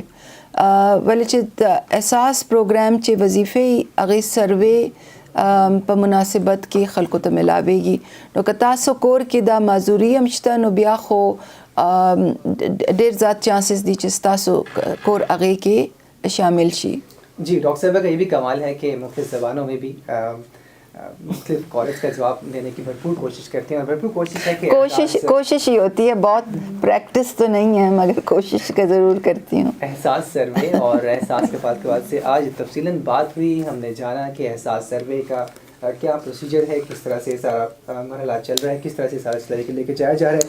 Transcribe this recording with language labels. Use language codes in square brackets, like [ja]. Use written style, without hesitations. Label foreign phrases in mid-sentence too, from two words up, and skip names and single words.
[ps] ولې چې د اساس پروګرام چې وظیفې هغوی سروے په مناسبت کې خلکو ته ملاویږي. نو که تاسو کور کې دا معذوري هم شته نو بیا خو ډېر زیات چانسز دي چې ستاسو کور هغې کې شامل شي. [ur] جی ڈاکٹر صاحبہ کا یہ بھی کمال ہے کہ مختلف زبانوں میں بھی مختلف کالج کا جواب دینے کی بھرپور کوشش کرتے ہیں, اور بھرپور کوشش ہے کہ کوشش ہی ہوتی ہے, بہت پریکٹس تو نہیں ہے مگر کوشش کا ضرور کرتی ہوں. احساس سروے اور احساس کے بعد سے آج تفصیلاً بات ہوئی, ہم نے جانا کہ احساس سروے کا کیا پروسیجر ہے, کس طرح سے سارا مرحلہ چل رہا ہے, کس طرح سے سارا چلائی کے لے کے جایا جا رہا ہے.